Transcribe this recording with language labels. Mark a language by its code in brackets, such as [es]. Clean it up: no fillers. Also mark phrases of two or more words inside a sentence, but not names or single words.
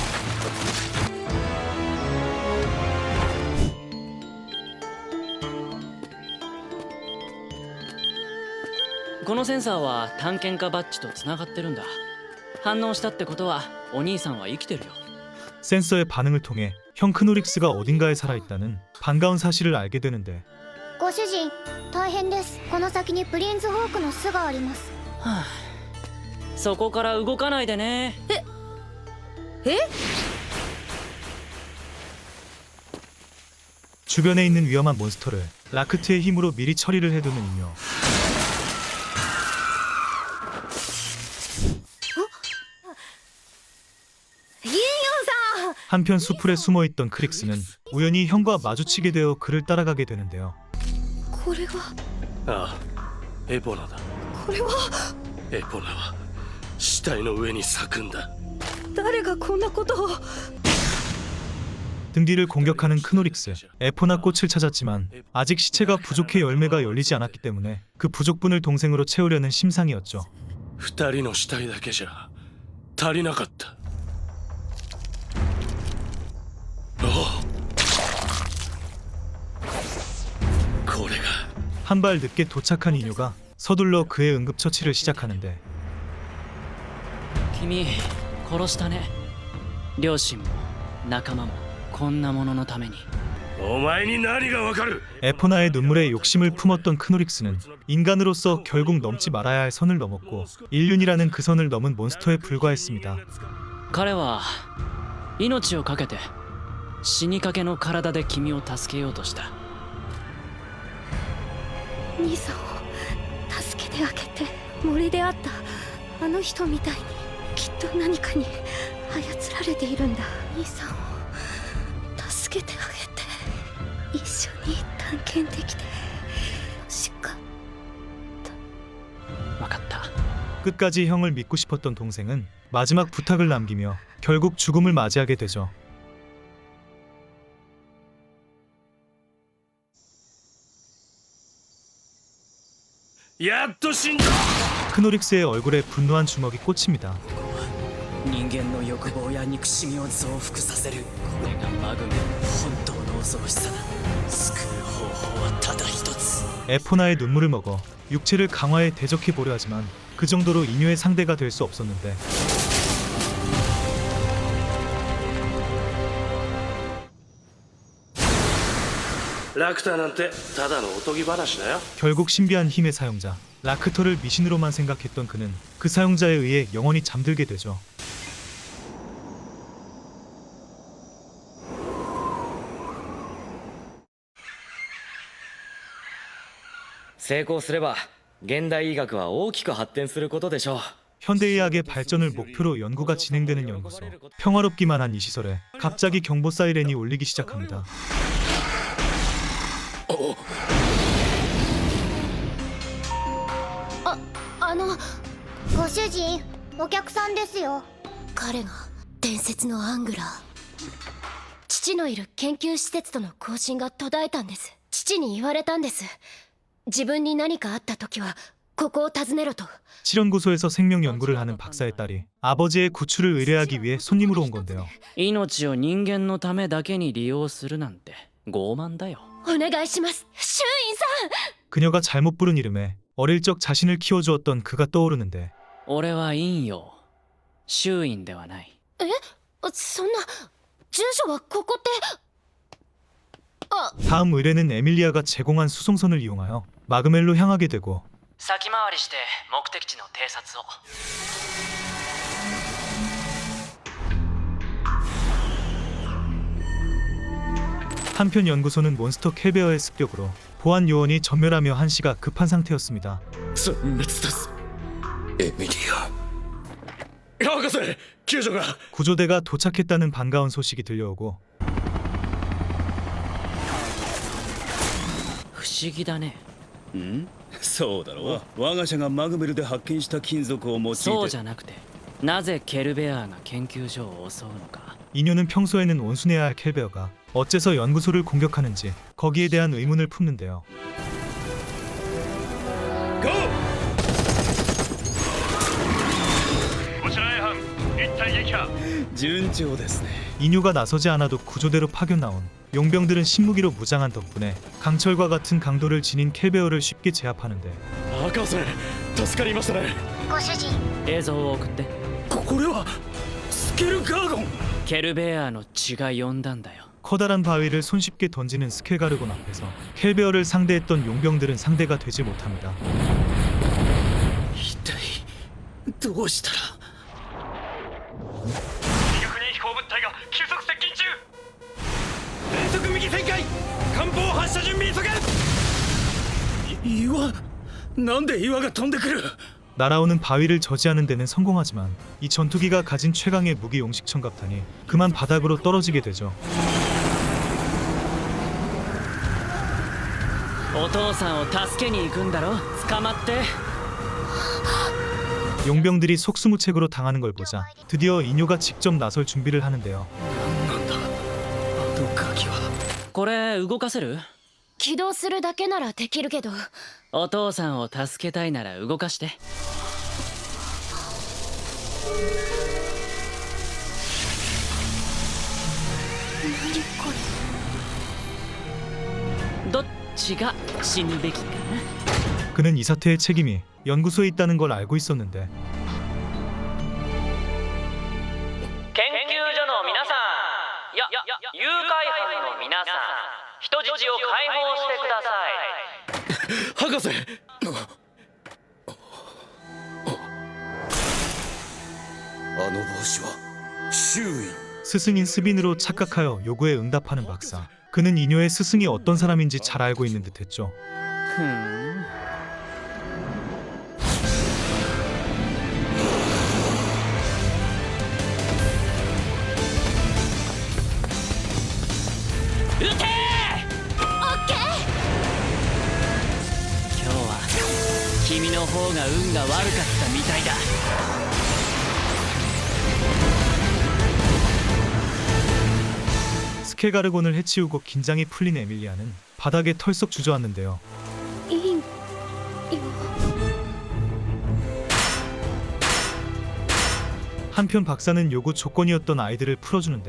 [ja] このセンサーは探検家バッジとつながってるんだ。反応したってことはお兄さんは生きてるよ。 [ko] 센서의 반응을 통해 형 크노릭스가 어딘가에 살아있다는 반가운 사실을 알게 되는데 [ja] ご主人大変です。この先にプリンズホークの巣があります。はあ、そこから動かないでね。え？ [ko] 주변에 있는 위험한 몬스터를 라크트의 힘으로 미리 처리를 해두는 이뇨. 한편 수풀에 숨어있던 크릭스는 우연히 형과 마주치게 되어 그를 따라가게 되는데요. [ja] これがああ、エポナだ。これはエポナは死体の上に咲くんだ。誰がこんなことを。 [ko] 등 뒤를 공격하는 크노릭스. 에포나 꽃을 찾았지만 아직 시체가 부족해 열매가 열리지 않았기 때문에 그 부족분을 동생으로 채우려는 심상이었죠. [ja] 二人の死体だけじゃ足りなかった。おお、これが [ko] 한 발 늦게 도착한 이뇨가 서둘러 그의 응급처치를 시작하는데 [ja] 君殺したね。両親も仲間もこんなもののために。お前に何がわかる。 [ko] 에포나의 눈물에 욕심을 품었던 크노릭스는 인간으로서 결국 넘지 말아야 할 선을 넘었고 인륜이라는 그 선을 넘은 몬스터에 불과했습니다. [ja] 彼は命を懸けて死にかけの体で君を助けようとした。兄さんを助けてあげて森で会ったあの人みたいにきっと何かに操られているんだ。兄さんを助けてあげて一緒に探検できて欲しかった。分かった。 [ko] 끝까지 형을 믿고 싶었던 동생은 마지막 부탁을 남기며 결국 죽음을 맞이하게 되죠. 크노릭스의 얼굴에 분노한 주먹이 꽂힙니다. [ja] 人間の欲望や憎しみを増幅させる。これがマグメの本当の恐ろしさだ。救う方法はただ一つ。 [ko] 에포나의 눈물을 먹어 육체를 강화해 대적해 보려 하지만 그 정도로 이뇨의 상대가 될 수 없었는데 결국 신비한 힘의 사용자 라크터를 미신으로만 생각했던 그는 그 사용자에 의해 영원히 잠들게 되죠. [ja] 成功すれば現代医学は大きく発展することでしょう。 [ko] 현대의학의 발전을 목표로 연구가 진행되는 연구소. 평화롭기만 한 이 시설에 갑자기 경보 사이렌이 울리기 시작합니다. [ja] ご主人お客さんですよ。彼が伝説のアングラー。父のいる研究施設との交信が途絶えたんです。父に言われたんです。自分に何かあった時はここを訪ねろと。 [ko] 실험고소에서 생명 연구를 하는 박사의 딸이 아버지의 구출을 의뢰하기 위해 손님으로 온 건데요. [ja] 命を人間のためだけに利用するなんて傲慢だよ。お願いします、シュウインさん。 [ko] 그녀가 잘못 부른 이름에 어릴 적 자신을 키워주었던 그가 떠오르는데 [ja] 俺は陰陽、周陰ではない。え、そんな住所はここって。 [ko] 다음 의뢰는 에밀리아가 제공한 수송선을 이용하여 마그멜로 향하게 되고 [ja] 先回りして目的地の偵察を。 [ko] 한편 연구소는 몬스터 켈베어의 습격으로 보안 요원이 전멸하며 한시가 급한 상태였습니다. [ja] 全滅です。エミリア博士、 救助が [ko] 구조대가 도착했다는 반가운 소식이 들려오고 [ja] 不思議だね。そうだろう。我が社がマグメルで発見した金属を用いて。そうじゃなくて、なぜケルベアが研究所を襲うのか。 [ko] 이뇨는 평소에는 온순해야 할 켈베어가 어째서 연구소를 공격하는지 거기에 대한 의문을 품는데요. [ja] 順調ですね。 [ko] 이뇨가 나서지 않아도 구조대로 파견 나온 용병들은 신무기로 무장한 덕분에 강철과 같은 강도를 지닌 켈베어를 쉽게 제압하는데 [ja] 博士助かりましたね。ご主人映像を送って。これはスケルガーゴン。ケルベアの血が呼んだんだよ。 [ko] 커다란 바위를 손쉽게 던지는 스켈가르곤 앞에서 켈베어를 상대했던 용병들은 상대가 되지 못합니다. [ja] 一体どうしたら。未確認飛行物体が急速接近中。連続右旋回艦砲発射準備急げ。岩なんで岩が飛んでくる。 [ko] 날아오는 바위를 저지하는 데는 성공하지만 이 전투기가 가진 최강의 무기 용식천갑탄이 그만 바닥으로 떨어지게 되죠. [ja] お父さんを助けに行くんだろ。捕まって。 [ko] 용병들이 속수무책으로 당하는 걸 보자 드디어 이뇨가 직접 나설 준비를 하는데요. [ja] なんだあの鍵は。これ動かせる？起動するだけならできるけど。お父さんを助けたいなら動かして。何これ。どっちが死ぬべきかな。 [ko] 그는 이 사태의 책임이 연구소에 있다는 걸 알고 있었는데 [ja] 研究所の皆さん、誘拐犯の皆さん、人質を解放してください。博士。あの帽子は周囲。 [ko] 스승인 스빈으로 착각하여 요구에 응답하는 박사. 그는 이뇨의 스승이 어떤 사람인지 잘 알고 있는 듯했죠. [ja] ふん。 撃てー！オッケー！今日は君の方が運が悪かったみたいだ。 [ko] 스켈가르곤을 해치우고 긴장이 풀린 에밀리아는 바닥에 털썩 주저앉는데요. [ja] いいよ。 [ko] 한편 박사는 요구 조건이었던 아이들을 풀어주는데